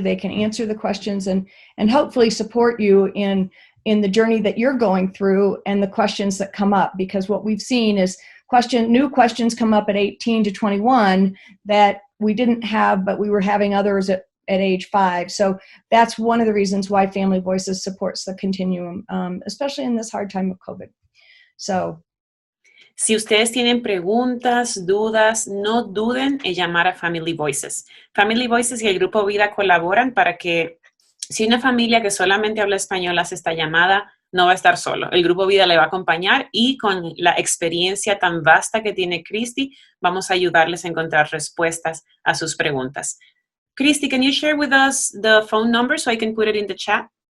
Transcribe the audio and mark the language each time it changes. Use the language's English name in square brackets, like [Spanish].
[English] They can answer the questions and hopefully support you in the journey that you're going through and the questions that come up, because what we've seen is new questions come up at 18 to 21 that we didn't have, but we were having others at age 5. So that's one of the reasons why Family Voices supports the continuum, especially in this hard time of COVID. So, [Spanish] si ustedes tienen preguntas, dudas, no duden en llamar a Family Voices. Family Voices y el Grupo Vida colaboran para que si una familia que solamente habla español hace esta llamada, no va a estar solo. El Grupo Vida le va a acompañar y con la experiencia tan vasta que tiene Christy, vamos a ayudarles a encontrar respuestas a sus preguntas. [English] Christy, can you share with us the phone number so I can put it in the chat?